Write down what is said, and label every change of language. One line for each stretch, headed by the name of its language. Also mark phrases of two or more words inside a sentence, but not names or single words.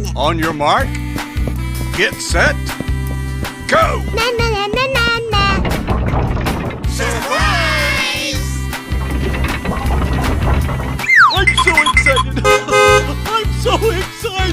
English: On your mark, get set, go! Na na na na na na. Surprise! I'm so excited! I'm so excited!